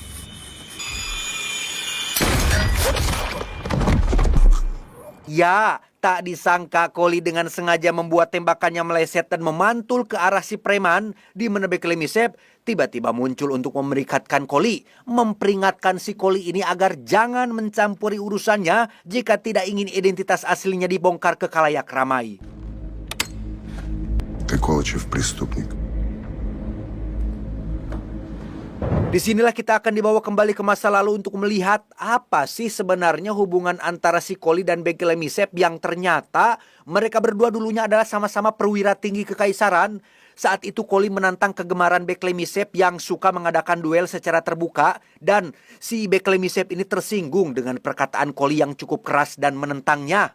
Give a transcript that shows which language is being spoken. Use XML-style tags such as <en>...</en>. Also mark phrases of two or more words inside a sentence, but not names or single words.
<id>ya, Tak disangka Koli dengan sengaja membuat tembakannya meleset dan memantul ke arah si preman, di mana Beklemyshev tiba-tiba muncul untuk memerikatkan Koli, memperingatkan si Koli ini agar jangan mencampuri urusannya jika tidak ingin identitas aslinya dibongkar ke khalayak ramai.</id> <ru>Ты, Колычев, преступник.</ru> <id>Disinilah kita akan dibawa kembali ke masa lalu untuk melihat apa sih sebenarnya hubungan antara si Koli dan Beklemyshev yang ternyata mereka berdua dulunya adalah sama-sama perwira tinggi kekaisaran. Saat itu Koli menantang kegemaran Beklemyshev yang suka mengadakan duel secara terbuka dan si Beklemyshev ini tersinggung dengan perkataan Koli yang cukup keras dan menentangnya.</id>